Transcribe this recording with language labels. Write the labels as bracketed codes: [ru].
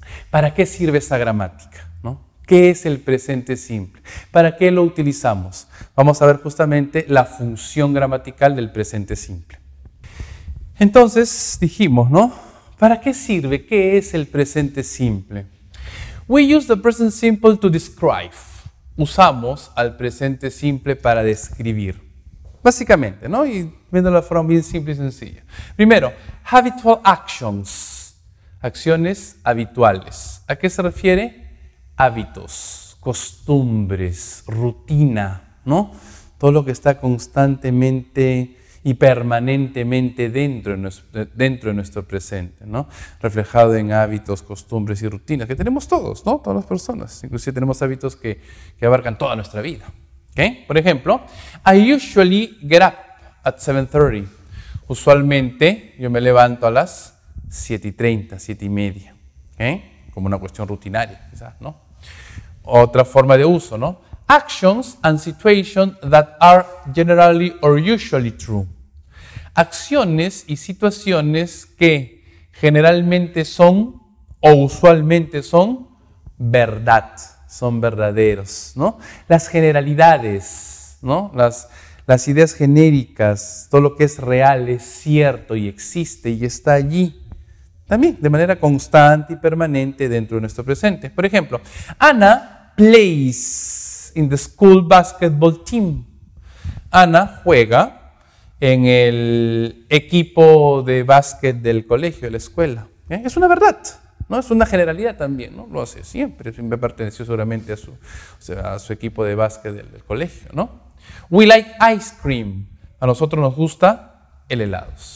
[es] ¿Para qué sirve esa gramática? ¿No? ¿Qué es el presente simple? ¿Para qué lo utilizamos? Vamos a ver justamente la función gramatical del presente simple. Entonces dijimos, ¿no? ¿Para qué sirve? ¿Qué es el presente simple? [en] We use the present simple to describe. [es] Usamos al presente simple para describir. Básicamente, ¿no? Y viendo la forma bien simple y sencilla. Primero, [en] habitual actions. [es] Acciones habituales. ¿A qué se refiere? Hábitos, costumbres, rutina, ¿no? Todo lo que está constantemente y permanentemente dentro de nuestro presente, ¿no? Reflejado en hábitos, costumbres y rutinas que tenemos todos, ¿no? Todas las personas. Inclusive tenemos hábitos que abarcan toda nuestra vida. [en] ¿Okay? [es] Por ejemplo, [en] I usually get up at 7:30. [es] Usualmente yo me levanto a las 7:30, 7:30. ¿Okay? Como una cuestión rutinaria, quizás, ¿no? Otra forma de uso, ¿no? [en] Actions and situations that are generally or usually true. [es] Acciones y situaciones que generalmente son o usualmente son verdad. Son verdaderos, ¿no? Las generalidades, ¿no? Las ideas genéricas, todo lo que es real es cierto y existe y está allí. También de manera constante y permanente dentro de nuestro presente. Por ejemplo, [en] Ana plays in the school basketball team. [es] Ana juega en el equipo de básquet del colegio, de la escuela. Es una verdad. ¿No? Es una generalidad también, ¿no? Lo hace siempre perteneció seguramente a su equipo de básquet del colegio, ¿no? [en] We like ice cream. [es] A nosotros nos gusta el helado.